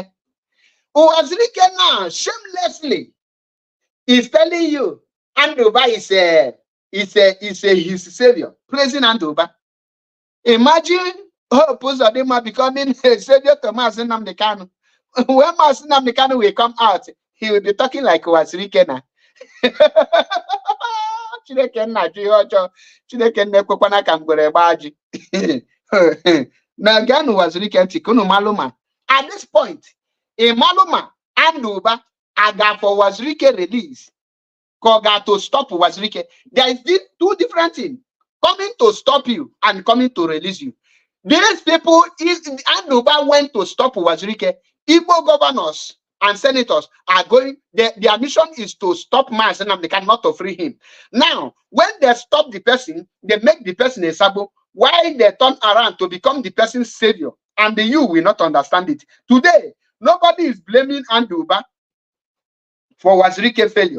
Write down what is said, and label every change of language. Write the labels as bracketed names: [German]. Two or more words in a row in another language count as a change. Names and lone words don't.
[English] Uwazuruike now, shamelessly, is telling you, Andover is is his savior, praising Anduba. Imagine Uzodimma becoming a savior to Mazi Nnamdi Kanu. When Mazi Nnamdi Kanu will come out, he will be talking like Uwazuruike now. [Igbo] Chineke nna ji ọjọọ, Chineke na-ekwekwana ka mgbere gbaa ji. Na ganu Uwazuruike ntị ka unu malụ ma [English] at this point, [Igbo] a maluma Anduba aga for Uwazuruike release. [English] Got to stop Uwazuruike. There is two different things: coming to stop you and coming to release you. These people, Anduba went to stop Uwazuruike. Igbo governors and senators are going. Their mission is to stop Mazi Nnamdi Kanu, not to free him. Now, when they stop the person, they make the person a sabo. Why they turn around to become the person's savior, and you will not understand it. Today, nobody is blaming Anduba for Uwazuruike failure.